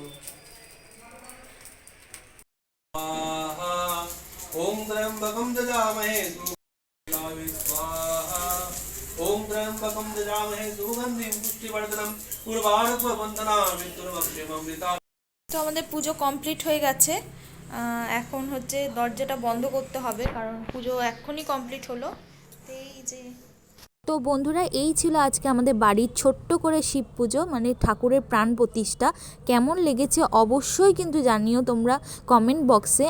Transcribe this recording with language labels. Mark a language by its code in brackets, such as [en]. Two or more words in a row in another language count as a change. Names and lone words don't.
[sa] ওম ত্র্যম্বকং যজামহে स्वाहा ओम त्र्यंबकं यजामहे सुगंधिं पुष्टिवर्धनं उर्वारुकवन्दना मृत्युर्मक्षयममृता। [bn] তো আমাদের পুজো কমপ্লিট হয়ে গেছে। এখন হচ্ছে দরজাটা বন্ধ করতে হবে, কারণ পুজো এক্ষুনি কমপ্লিট হলো। এই যে তো বন্ধুরা, এই ছিল আজকে আমাদের বাড়ির ছোট্ট করে শিব পুজো, মানে ঠাকুরের প্রাণ প্রতিষ্ঠা। কেমন লেগেছে অবশ্যই কিন্তু জানিও তোমরা কমেন্ট বক্সে।